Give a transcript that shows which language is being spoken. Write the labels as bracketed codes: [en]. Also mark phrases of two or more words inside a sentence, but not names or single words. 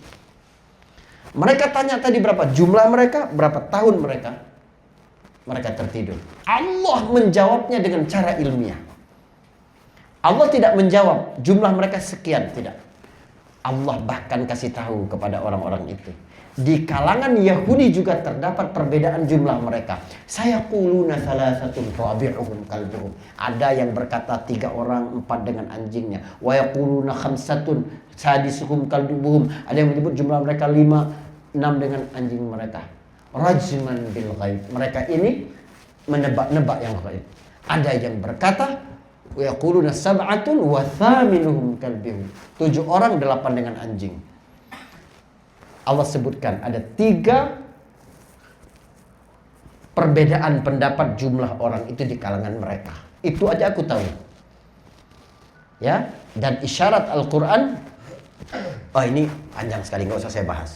[id] Mereka tanya tadi berapa jumlah mereka, berapa tahun mereka tertidur. Allah menjawabnya dengan cara ilmiah. Allah tidak menjawab jumlah mereka sekian, tidak. Allah bahkan kasih tahu kepada orang-orang itu. Di kalangan Yahudi juga terdapat perbedaan jumlah mereka. [ar] سيقولون ثلاثة رابعهم كلبهم. [id] Ada yang berkata 3 orang, 4 dengan anjingnya. [ar] ويقولون خمسة سادسهم كلبهم. [id] Ada yang menyebut jumlah mereka 5, 6 dengan anjing mereka. [ar] رجما بالغيب. [id] Mereka ini menebak-nebak yang gaib. Ada yang berkata, [ar] ويقولون سبعة وثامنهم كلبهم. [id] 7 orang 8 dengan anjing. Allah sebutkan ada 3 perbedaan pendapat jumlah orang itu di kalangan mereka. Itu aja aku tahu. Ya, dan isyarat Al-Quran, oh ini panjang sekali, nggak usah saya bahas.